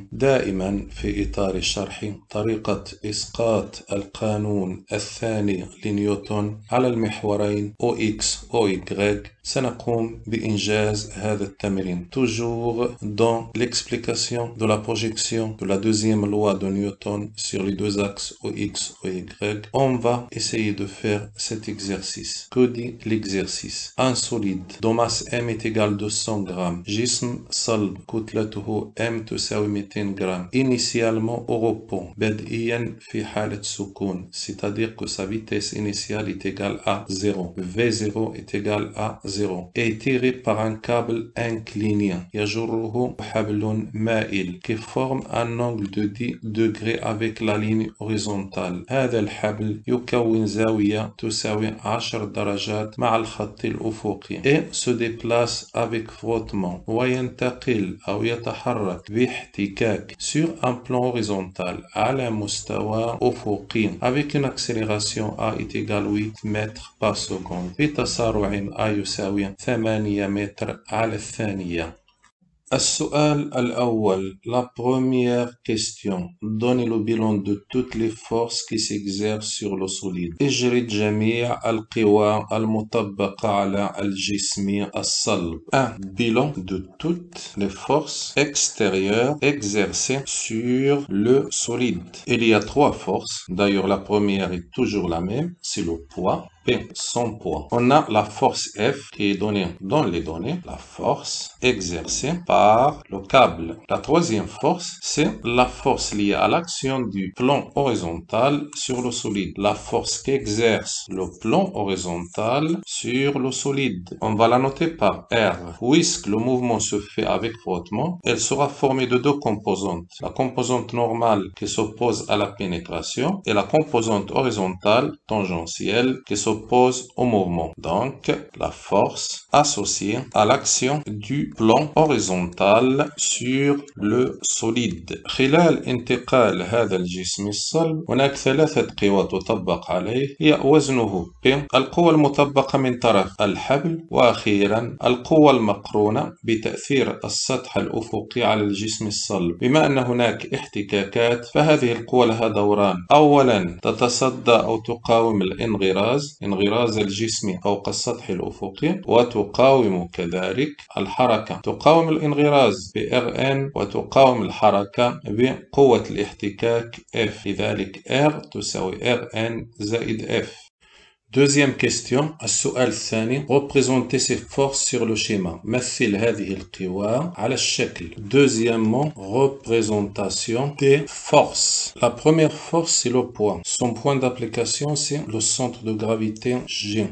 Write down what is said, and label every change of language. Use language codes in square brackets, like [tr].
[ar] دائما في إطار شرح طريقة إسقاط القانون الثاني لنيوتن على المحورين OX OY سنقوم بإنجاز هذا التمرين. [fr] Toujours dans l'explication de la projection de la deuxième loi de Newton sur les deux axes OX OY, on va essayer de faire cet exercice. Que dit l'exercice? Un solide dont masse M est égale à 200 grammes. [ar] جسم صلب كتلته M تساوي 200 جرام. [fr] Initialement au repos, [ar] بدئيا في حالة سكون, [fr] c'est-à-dire que sa vitesse initiale est égale à 0. V0 est égal à 0. Et tiré par un câble incliné [ar] يجره حبل مائل [fr] qui forme un angle de 10 degrés avec la ligne horizontale. [ar] هذا الحبل يكون زاوية تساوي 10 درجات مع الخط الأفقي [fr] et se déplace avec frottement [ar] وينتقل أو يتحرك باحتكاك [fr] sur un plan horizontal [ar] على مستوى أفقي [fr] avec une accélération A est égale 8 mètres par seconde [ar] بتسارع A يساوي 8 متر على الثانية. السؤال الأول, [fr] la première question, donnez le bilan de toutes les forces qui s'exercent sur le solide. [ar] اجرد جميع القوى المطبقة على الجسم الصلب. [fr] 1. Bilan de toutes les forces extérieures exercées sur le solide. Il y a 3 forces, d'ailleurs la première est toujours la même, c'est le poids. P, son poids. On a la force F qui est donnée dans les données, la force exercée par le câble. La troisième force, c'est la force liée à l'action du plan horizontal sur le solide. La force qu'exerce le plan horizontal sur le solide. On va la noter par R. Puisque le mouvement se fait avec frottement, elle sera formée de 2 composantes. La composante normale qui s'oppose à la pénétration et la composante horizontale tangentielle qui s'oppose au mouvement. Donc, la force associée à l'action du plan horizontal sur le solide. [ar] خلال انتقال هذا الجسم الصلب هناك 3 قوى تطبق عليه هي وزنه P, القوة المطبقة من طرف الحبل, وأخيرا القوة المقرونة بتأثير السطح الأفقي على الجسم الصلب. بما أن هناك احتكاكات فهذه القوة لها دوران. أولا تتصدى أو تقاوم انغراز الجسم فوق السطح الأفقي, وتقاوم كذلك الحركة. تقاوم الانغراز ب Rn وتقاوم الحركة بقوة الاحتكاك F. لذلك R تساوي Rn زائد F. [fr] Deuxième question, [ar] السؤال الثاني, [fr] représentez ces forces sur le schéma. [ar] مثل هذه القوى على الشكل. [fr] Deuxièmement, représentation des forces. La première force, c'est le poids. Son point d'application, c'est le centre de gravité G.